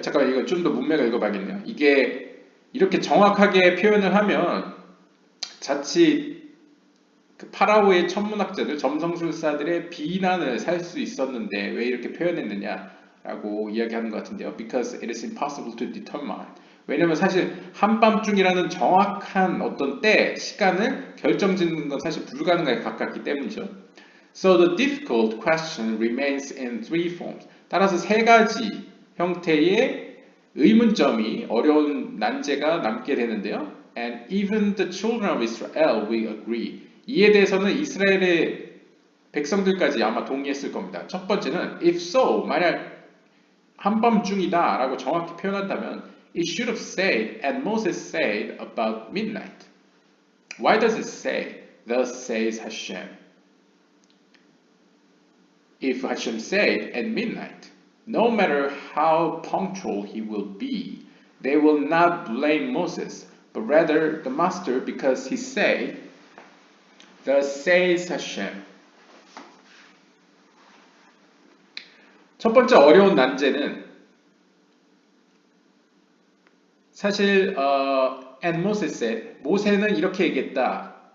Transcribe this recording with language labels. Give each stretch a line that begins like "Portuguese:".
Korean: 잠깐 이거 좀 더 문맥을 읽어봐야겠네요. 이게 이렇게 정확하게 표현을 하면 자칫 그 파라오의 천문학자들, 점성술사들의 비난을 살 수 있었는데 왜 이렇게 표현했느냐라고 이야기하는 것 같은데요.
English: Because it is impossible to determine.
Korean: 왜냐면 사실 한밤중이라는 정확한 어떤 때, 시간을 결정짓는 건 사실 불가능하게 가깝기 때문이죠.
English: So the difficult question remains in three forms.
Korean: 따라서 세 가지 형태의 의문점이 어려운 난제가 남게 되는데요.
English: And even the children of Israel will agree.
Korean: 이에 대해서는 이스라엘의 백성들까지 아마 동의했을 겁니다. 첫 번째는
English: if so,
Korean: 만약 한밤중이다 라고 정확히 표현한다면
English: it should have said and Moses said about midnight. Why does it say thus says Hashem? If Hashem said at midnight, no matter how punctual he will be, they will not blame Moses, but rather the master because he said, thus says Hashem.
Korean: 첫 번째 어려운 난제는 사실
English: and Moses said,
Korean: 모세는 이렇게 얘기했다.